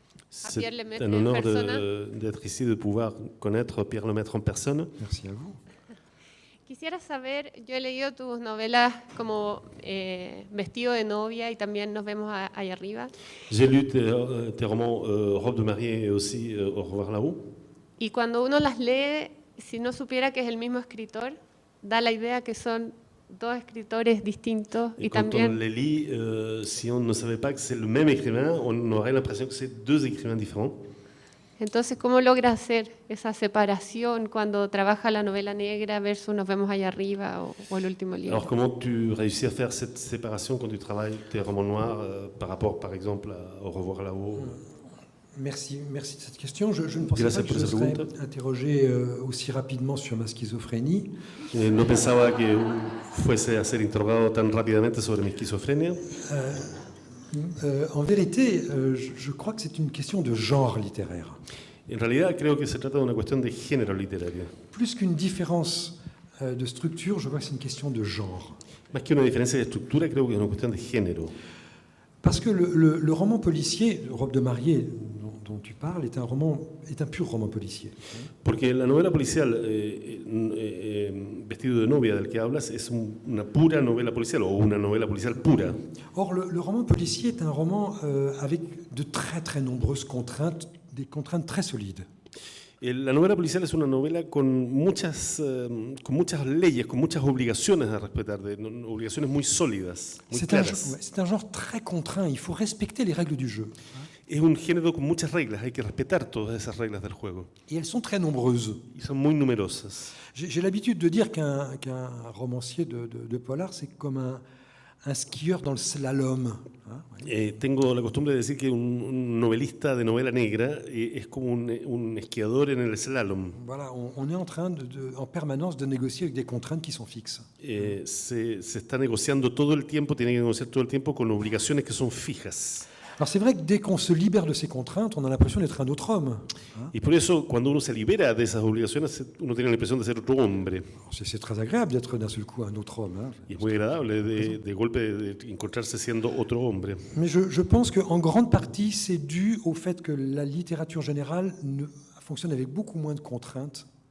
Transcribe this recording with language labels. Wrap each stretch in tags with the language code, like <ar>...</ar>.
<fr>C'est un honneur d'être ici, de pouvoir connaître Pierre Lemaitre en personne. Merci à vous.</fr> <es>Quisiera saber, yo he leído tus novelas como Vestido de novia y también Nos vemos ahí arriba.</es> <fr>J'ai lu tes romans Robe de mariée et aussi Au revoir là-haut.</fr> <es>Y cuando uno las lee, si no supiera que es el mismo escritor, da la idea que son dos escritores distintos y</es> <fr>quand</fr> <es>también...</es> <fr>on les lit, si on ne savait pas que c'est le même écrivain, on aurait l'impression que c'est deux écrivains différents.</fr> <es>Entonces, ¿cómo logra hacer esa separación cuando trabaja la novela negra versus Nos vemos allá arriba o el último libro?</es> <fr>Alors comment tu réussis à faire cette séparation quand tu travailles tes romans noirs par rapport, par exemple, à Au revoir là-haut? Merci de cette question. Je ne pensais pas que je serais interrogé aussi rapidement sur ma schizophrénie.</fr> <es>No pensaba que fuese a ser interrogado tan rápidamente sobre mi esquizofrenia.</es> <fr>En vérité, je crois que c'est une question de genre littéraire.</fr> <es>En realidad creo que se trata de una cuestión de género literario.</es> <fr>Plus qu'une différence de structure, je vois que c'est une question de genre.</fr> <es>Más que una diferencia de estructura, creo que es una cuestión de género.</es> <fr>Parce que le roman policier, Robe de mariée, dont tu parles, est un pur roman policier.</fr> <es>Porque la novela policial, Vestido de novia, del que hablas, es una pura novela policial o una novela policial pura.</es> <fr>Or, le roman policier est un roman avec de très très nombreuses contraintes, des contraintes très solides.</fr> <es>La novela policial es una novela con muchas leyes, con muchas obligaciones a respetar, obligaciones muy sólidas, muy claras.</es> <fr>C'est un genre très contraint, il faut respecter les règles du jeu.</fr> <es>Es un género con muchas reglas, hay que respetar todas esas reglas del juego.</es> <fr>Et elles sont très nombreuses.</fr> <es>Y son muy numerosas.</es> <fr>J'ai l'habitude de dire qu'un romancier de polar, c'est comme un skieur dans le slalom.</fr> <es>Tengo la costumbre de decir que un novelista de novela negra es como un esquiador en el slalom.</es> <fr>Voilà, on est en train en permanence de négocier avec des contraintes qui sont fixes.</fr> <es>Se está negociando todo el tiempo, tiene que negociar todo el tiempo con obligaciones que son fijas.</es> <fr>Alors c'est vrai que dès qu'on se libère de ces contraintes, on a l'impression d'être un autre homme.</fr> <es>Y por eso, cuando uno se libera de esas obligaciones, uno tiene la impresión de ser otro hombre.</es> <fr>C'est très agréable d'être d'un seul coup un autre homme.</fr> <es>Y es muy agradable de golpe de encontrarse siendo otro hombre.</es> <fr>Mais je pense qu'en grande partie, c'est dû au fait que la littérature générale fonctionne avec beaucoup moins de contraintes.</fr>